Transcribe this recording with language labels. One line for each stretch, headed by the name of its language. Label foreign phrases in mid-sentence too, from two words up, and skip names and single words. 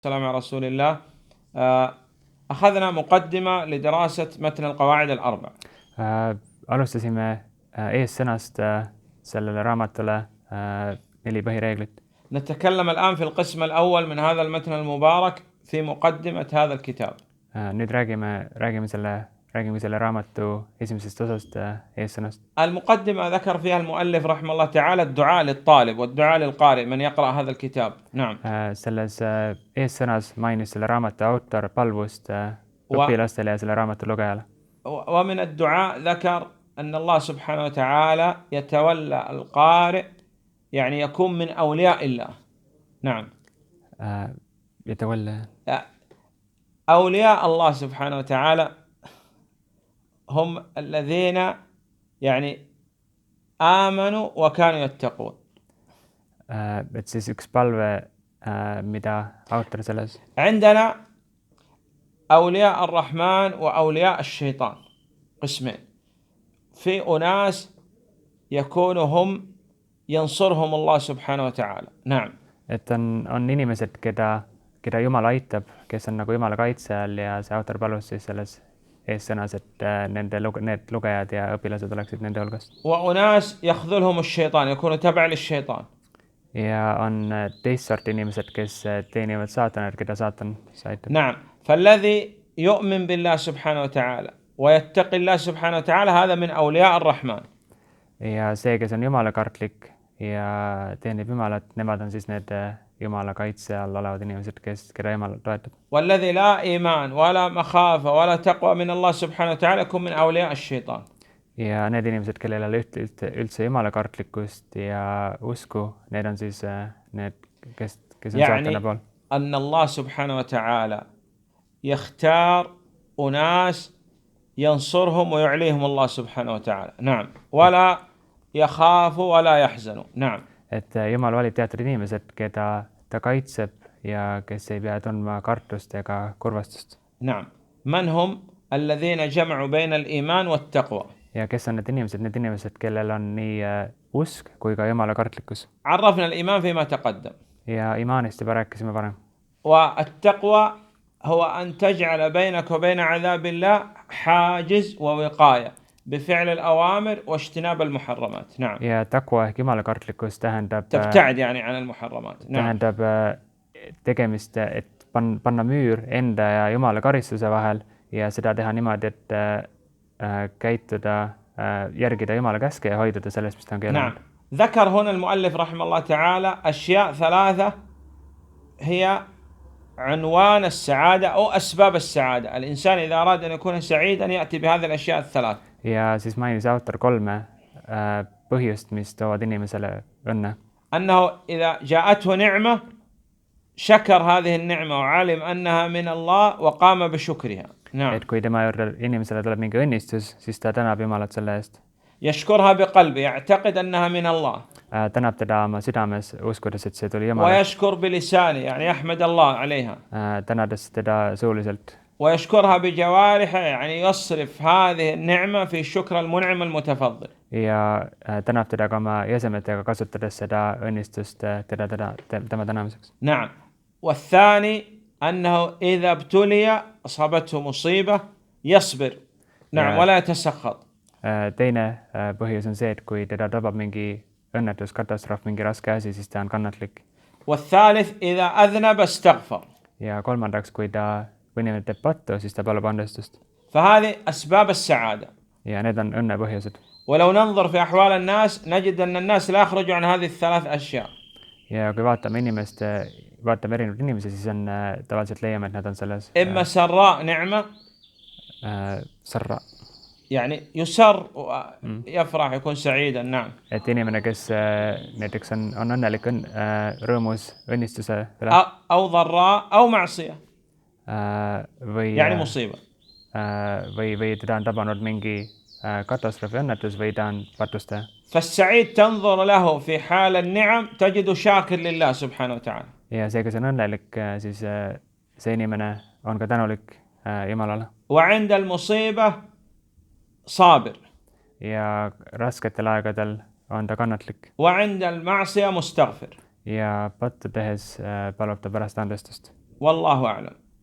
Arabic: السلام على رسول الله. أخذنا مقدمة لدراسة متن القواعد الأربع.
Estonian: Alustasime eessõnast sellele raamatule 4 põhireeglit.
Arabic: نتكلم الآن في القسم الأول من هذا المتن المبارك في مقدمة هذا الكتاب.
Estonian: Nüüd räägime selle raamatu esimesest osast eessõnast.
Arabic: المقدمة ذكر فيها المؤلف رحمه الله تعالى الدعاء للطالب والدعاء للقارئ من يقرأ هذا الكتاب. نعم.
Estonian: Selles eessõnas mainis selle raamatu autor palvust õpilastele ja selle raamatu lugejale.
Arabic: ومن الدعاء ذكر أن الله سبحانه وتعالى يتولى القارئ، يعني يكون من أولياء الله. نعم. يتولى أولياء الله سبحانه وتعالى هم الذين يعني آمنوا وكانوا يتقون.
Estonian: et siis üks palve mida autor selles
Arabic: عندنا أولياء الرحمن وأولياء الشيطان قسمين. في أناس يكون هم ينصرهم الله سبحانه وتعالى. نعم.
Estonian: et on inimesed, keda Jumal aitab, kes on nagu Jumala kaitse all, ja see autor palus siis selles eessõnas, et need lugejad ja õpilased oleksid nende hulgast.
Arabic: وأناس يخذلهم الشيطان يكونوا تبع للشيطان.
Estonian: Ja on teist sorti inimesed, kes teenivad saatanat, keda saatan aitab.
Arabic: نعم. فالذي يؤمن بالله سبحانه وتعالى ويتقي الله سبحانه وتعالى هذا من أولياء الرحمن.
Estonian: Ja see, kes on Jumala kartlik ja teenib Jumalat, nemad on siis need Jumala kaitse all olevad inimesed, keda Jumal toetab.
Arabic: والذي لا إيمان ولا مخافة ولا تقوى من الله سبحانه وتعالى يكون من أولياء الشيطان.
Estonian: Ja need inimesed, kellel ei ole üldse Jumala kartlikkust ja usku, need on siis need, kes on saatana pool.
Arabic: أن الله سبحانه وتعالى يختار أناس ينصرهم ويعليهم الله سبحانه وتعالى. نعم. ولا يخافوا ولا يحزنوا. نعم.
Estonian: Et Jumal valib teatud inimesed, keda ta kaitseb ja kes ei pea tundma kartust ega kurvastust.
Arabic: نعم. من هم الذين جمعوا بين الإيمان والتقوى.
Estonian: Ja kes on need inimesed, kellel on nii usk kui ka Jumala kartlikkus.
Arabic: عرفنا الإيمان فيما تقدم.
Estonian: Ja imaanist juba rääkisime varem.
Arabic: والتقوى هو أن تجعل بينك وبين عذاب الله حاجز ووقاية بفعل الأوامر واجتناب المحرمات. نعم.
Estonian: Ja taqwa ehk Jumala kartlikkus tähendab
Arabic: تبتعد يعني عن المحرمات. نعم.
Estonian: tähendab tegemist, et panna müür enda ja Jumala karistuse vahel ja seda teha niimoodi, et käituda, järgida Jumala käske ja hoiduda sellest, mis ta on keelanud.
Arabic: نعم. ذكر هنا المؤلف رحمه الله تعالى أشياء 3 هي عنوان السعادة أو أسباب السعادة. الإنسان إذا أراد أن يكون سعيدا يأتي بهذه الأشياء 3.
Estonian: Ja siis mainis autor 3 põhjust, mis toovad inimesele õnne.
Arabic: أنه إذا جاءته نعمة شكر هذه النعمة وعلم أنها من الله وقام بشكرها. نعم.
Estonian: Et kui tema juurde inimesele tuleb mingi õnnistus, siis ta tänab Jumalat selle eest.
Arabic: يشكرها بقلبه يعتقد أنها من الله.
Estonian: tänab teda oma südames, uskudes, et see tuli Jumalalt.
Arabic: ويشكر بلسانه يعني يحمد الله عليها.
Estonian: tänades teda suuliselt.
Arabic: ويشكرها بجوارحه يعني يصرف هذه النعمة في شكر المنعم المتفضل.
Estonian: Ja tänab teda ka oma jäsemetega, kasutades seda õnnistust tema tänamiseks.
Arabic: نعم. والثاني أنه إذا ابتلي أصابته مصيبة يصبر. نعم. ولا يتسخط.
Estonian: Teine põhjus on see, et kui teda tabab mingi õnnetus, katastroof, mingi raske asi, siis ta on kannatlik.
Arabic: والثالث إذا أذنب استغفر.
Estonian: Ja kolmandaks, kui inimene teeb pattu, siis ta palub andestust.
Arabic: فهذه أسباب السعادة.
Estonian: Ja need on õnne põhjused.
Arabic: ولو ننظر في أحوال الناس نجد أن الناس لا يخرجوا عن هذه ال3 أشياء.
Estonian: Ja kui vaatame erinevaid inimesi, siis on tavaliselt leiame, et nad on selles
Arabic: إما سراء نعمة sarra. يعني يسر يفرح يكون سعيدا. نعم.
Estonian: Et inimene, kes näiteks on õnnelik, rõõmus õnnistuse üle.
Arabic: أو ضراء أو معصية. يعني مصيبة.
Estonian: või teda on tabanud mingi katastroofi õnnetus või ta on patustaja.
Arabic: فالسعيد تنظر له في حال النعم تجد شاكر لله سبحانه وتعالى.
Estonian: Ja see, kes on õnnelik, siis see inimene on ka tänulik Jumalale.
Arabic: وعند المصيبة صابر.
Estonian: Ja rasketel aegadel on ta kannatlik.
Arabic: وعند المعصية مستغفر.
Estonian: Ja pattu tehes palub ta pärast andestust.
Arabic: والله أعلم.